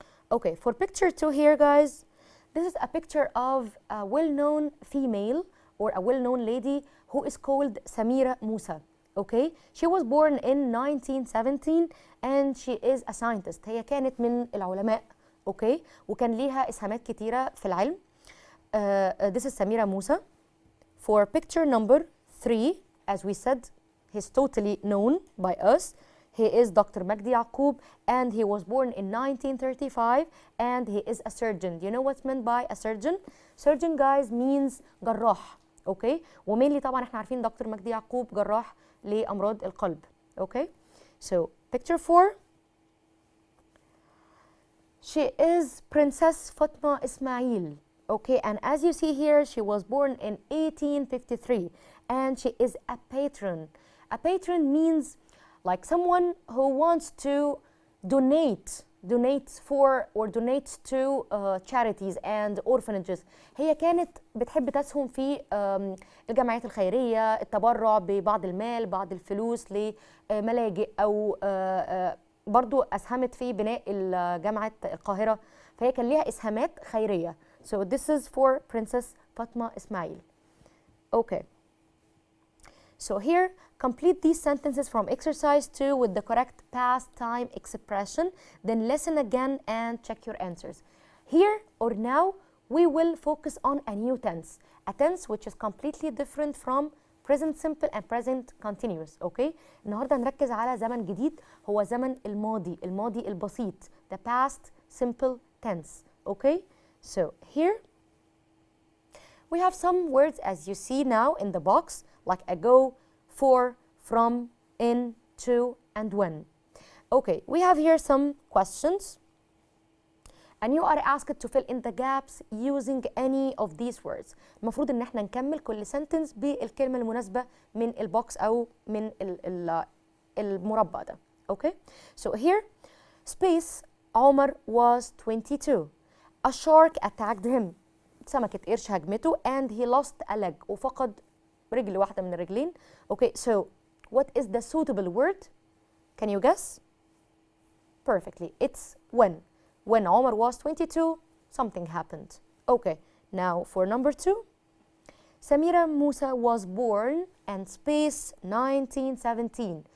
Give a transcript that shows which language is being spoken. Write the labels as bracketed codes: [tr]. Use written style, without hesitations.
[en] Okay, for picture 2 here, guys, this is a picture of a well-known female or a well-known lady who is called Samira Musa. Okay, she was born in 1917 and she is a scientist. [ar] هي كانت من العلماء. Okay, وكان ليها إسهامات كتيرة في العلم. [en] This is Samira Musa. For picture number 3, as we said, he's totally known by us. He is Dr. Magdi Yaqub, and he was born in 1935, and he is a surgeon. Do you know what's meant by a surgeon? Surgeon, guys, means جراح. [ar] Okay, ومينلي طبعا احنا عارفين دكتور مجدي يعقوب جراح لأمراض القلب. [en] Okay, so picture 4. She is Princess Fatma Ismail. Okay, and as you see here, she was born in 1853, and she is a patron. A patron means like someone who wants to donate for or donates to charities and orphanages. [ar] هي كانت بتحب تسهم في الجمعيات الخيرية، التبرع ببعض المال، بعض الفلوس لملاجئ، أو برضو أسهمت في بناء جامعة القاهرة، فهي كان ليها إسهامات خيرية. [en] So this is for Princess Fatma Ismail. Okay. So here, complete these sentences from exercise 2 with the correct past time expression. Then listen again and check your answers. Here or now, we will focus on a new tense. A tense which is completely different from present simple and present continuous. Okay? [ar] النهارده نركز على زمن جديد، هو زمن الماضي، الماضي البسيط. [en] The past simple tense. Okay? So here, we have some words as you see now in the box, like ago, for, from, in, to, and when. Okay, we have here some questions, and you are asked to fill in the gaps using any of these words. [ar] المفروض ان احنا نكمل كل sentence بالكلمة المناسبة من البوكس أو من المربع ده. [en] Okay, so here, space, Omar was 22. A shark attacked him. [ar] سمكة قرش هجمته [en] and he lost a leg. [ar] وفقد رجل واحدة من الرجلين. [en] Okay, so what is the suitable word? Can you guess? Perfectly. It's when. When Omar was 22, something happened. Okay, now for number 2. Samira Musa was born and space 1917.